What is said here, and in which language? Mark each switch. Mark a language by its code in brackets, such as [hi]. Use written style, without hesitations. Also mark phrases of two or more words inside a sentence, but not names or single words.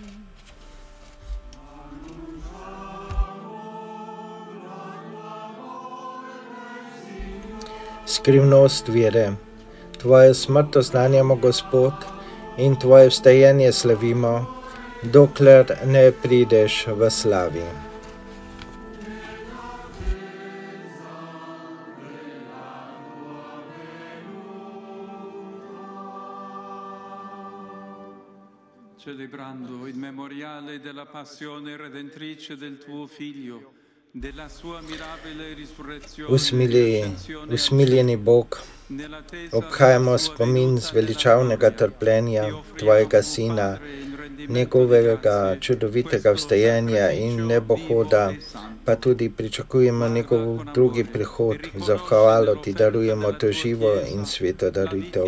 [sl] Skrivnost vere. Tvojo smrt oznanjamo, Gospod, in tvoje vstajenje slavimo, dokler ne prideš v slavi. [it] Celebrando il memoriale della passione redentrice del tuo Figlio, della sua mirabile risurrezione, [sl] Usmiljeni Bog, obhajamo spomin zveličavnega trpljenja tvojega Sina, njegovega čudovitega vstajenja in nebohoda, pa tudi pričakujemo njegov drugi prihod. Za hvalo ti darujemo to živo in sveto daritev.